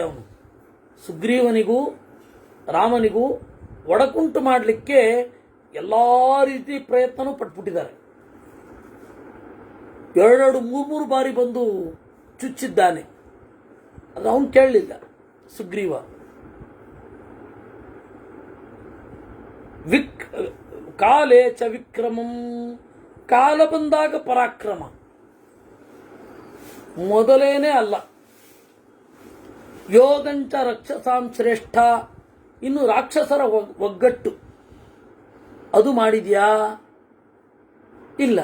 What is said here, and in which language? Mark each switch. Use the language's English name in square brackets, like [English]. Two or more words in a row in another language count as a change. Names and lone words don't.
[Kannada] ಅವನು ಸುಗ್ರೀವನಿಗೂ ರಾಮನಿಗೂ ಒಡಕುಂಟು ಮಾಡಲಿಕ್ಕೆ ಎಲ್ಲಾ ರೀತಿ ಪ್ರಯತ್ನನೂ ಪಟ್ಬಿಟ್ಟಿದ್ದಾರೆ. 2-3 ಬಾರಿ ಬಂದು ಚುಚ್ಚಿದ್ದಾನೆ. ಅದು ಅವನು ಕೇಳಲಿಲ್ಲ ಸುಗ್ರೀವ. [Sanskrit] ಕಾಲೇ ಚ ವಿಕ್ರಮಂ, [Kannada] ಕಾಲ ಬಂದಾಗ ಪರಾಕ್ರಮ ಮೊದಲೇನೇ ಅಲ್ಲ. [Sanskrit] ಯೋಗಂಚ ರಕ್ಷಸಾಂ ಶ್ರೇಷ್ಠ, [Kannada] ಇನ್ನು ರಾಕ್ಷಸರ ಒಗ್ಗಟ್ಟು ಅದು ಮಾಡಿದ್ಯಾ? ಇಲ್ಲ.